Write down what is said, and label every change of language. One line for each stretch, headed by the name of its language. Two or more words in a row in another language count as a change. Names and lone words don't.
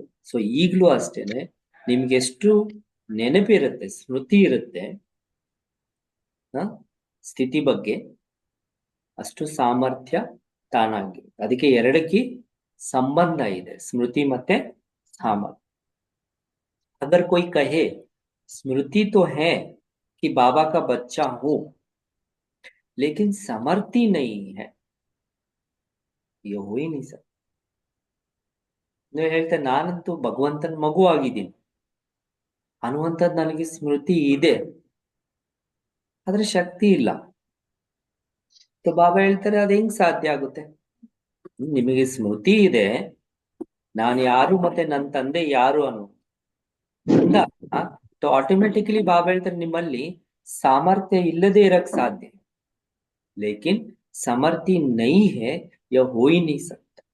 Kannada: ಸೊ ಈಗ್ಲೂ ಅಷ್ಟೇನೆ ನಿಮ್ಗೆ ಎಷ್ಟು ನೆನಪಿರುತ್ತೆ, ಸ್ಮೃತಿ ಇರುತ್ತೆ ಸ್ಥಿತಿ ಬಗ್ಗೆ, ಅಷ್ಟು ಸಾಮರ್ಥ್ಯ ತಾನಾಗಿ. ಅದಕ್ಕೆ ಎರಡಕ್ಕೆ ಸಂಬಂಧ ಇದೆ, ಸ್ಮೃತಿ ಮತ್ತೆ ಸಾಮರ್ಥ್ಯ.
Hindi: अगर कोई कहे स्मृति तो है कि बाबा का बच्चा हूं लेकिन समर्थी नहीं है, ये हो ही नहीं सकता.
Kannada: ನೀವು ಹೇಳ್ತಾರೆ ನಾನಂತೂ ಭಗವಂತನ ಮಗು ಆಗಿದ್ದೀನಿ ಅನ್ನುವಂಥದ್ದು ನನಗೆ ಸ್ಮೃತಿ ಇದೆ, ಆದ್ರೆ ಶಕ್ತಿ ಇಲ್ಲ. ಬಾಬಾ ಹೇಳ್ತಾರೆ ಅದು ಹೆಂಗ್ ಸಾಧ್ಯ ಆಗುತ್ತೆ? ನಿಮಗೆ ಸ್ಮೃತಿ ಇದೆ, ನಾನು ಯಾರು ಮತ್ತೆ ನನ್ನ ತಂದೆ ಯಾರು ಅನ್ನೋ ಅಂದಾಗ ಆಟೋಮೆಟಿಕಲಿ ಬಾಬಾ ಹೇಳ್ತಾರೆ ನಿಮ್ಮಲ್ಲಿ ಸಾಮರ್ಥ್ಯ ಇಲ್ಲದೆ ಇರಕ್ ಸಾಧ್ಯ,
Hindi: लेकिन समर्थी नहीं है ये हो ही नहीं सकता.